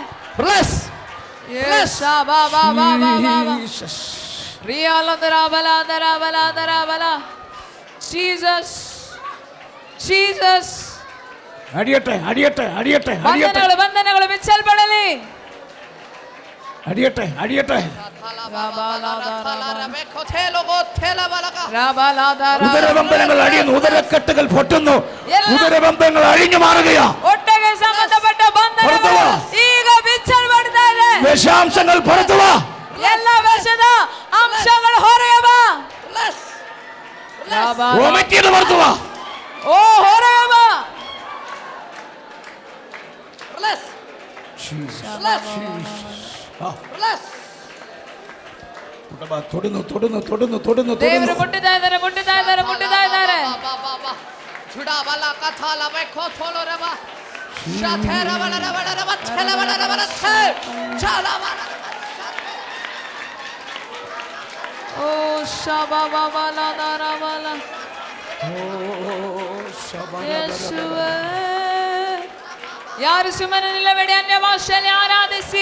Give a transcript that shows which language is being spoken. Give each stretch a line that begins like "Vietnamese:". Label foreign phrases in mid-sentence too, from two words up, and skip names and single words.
Malayalam: അടിയട്ടെ, അടിയട്ടെ, അടിയട്ടെ,
Kannada: ಬಂಧನಗಳು ಬಿಚ್ಚಲ್ಪಡಲಿ.
Malayalam: അടിയട്ടെ, അടിയട്ടെ. ഉദരബന്ധനങ്ങൾ അഴിയുന്നു, ഉദരക്കെട്ടുകൾ പൊട്ടുന്നു, ഉദരബന്ധങ്ങൾ അഴിഞ്ഞു മാറുകയാ.
Kannada: ಒಟ್ಟಿಗೆ ಸಂಬಂಧಪಟ್ಟ ಬಂಧನಗಳು ಈಗ ಬಿಚ್ಚಲ್ಪಡ್ತಾ ಇದೆ.
Malayalam: വിഷാംശങ്ങൾ പുറത്തുവാ.
Kannada: ಎಲ್ಲ ವಿಷದ ಅಂಶಗಳು ಹೊರಗೆ ಬಾ.
Malayalam: വോമിറ്റിയത് പുറത്തുവാ.
Kannada: ಹೊರಗೆ ಬಾ.
Malayalam: തൊടുന്നു, തൊടുന്നു, തൊടുന്നു, തൊടുന്നു.
Kannada: ದೇವರು ಮುಟ್ಟುತ್ತಾ ಇದ್ದಾರೆ, ಮುಟ್ಟುತ್ತಾ ಇದ್ದಾರೆ, ಮುಟ್ಟುತ್ತಾ ಇದ್ದಾರೆ. ಓ ಶಬಬಬಲದರಬಲ ಯೇಸುವೇ ಯಾರು ಸುಮ್ಮನೆ ನಿಲ್ಲಬೇಡಿ, ಅನ್ಯ ಭಾಷೆಯಲ್ಲಿ ಆರಾಧಿಸಿ.